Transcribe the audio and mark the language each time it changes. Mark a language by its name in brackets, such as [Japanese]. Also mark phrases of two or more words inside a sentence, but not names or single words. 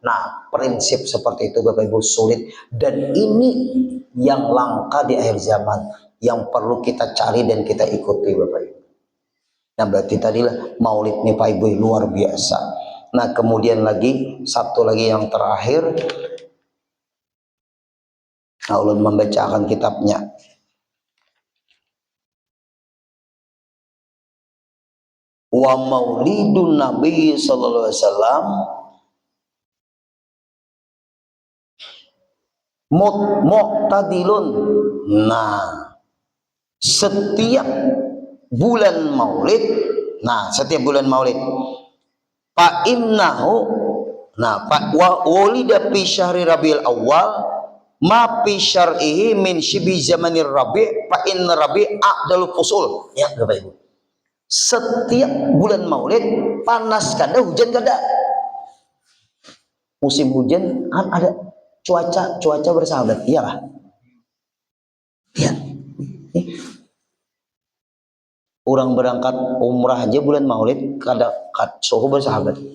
[Indonesian] Nah, prinsip seperti itu Bapak Ibu sulit. Dan ini yang langka di akhir zaman. Yang perlu kita cari dan kita ikuti Bapak Ibu. Nah, berarti tadilah maulid nih Pak Ibu luar biasa. Nah, kemudian lagi, satu lagi yang terakhir. Nah, ulun membacakan kitabnya. [Arabic] ومولد النبي صلى الله عليه وسلم معتدل. [Indonesian] Nah, setiap bulan maulid, [Arabic] فإنه, nah فولد في شهر ربيع الأول ما في شرعه من شبه زمان الربيع فإن الربيع أعدل الفصول. [Indonesian] Ya Bapak Ibu. Setiap bulan Maulid panas kada, hujan kada. Musim hujan kan ada cuaca bersahabat, iyalah. Ya. Orang berangkat umrah aja bulan Maulid kada suhu bersahabat.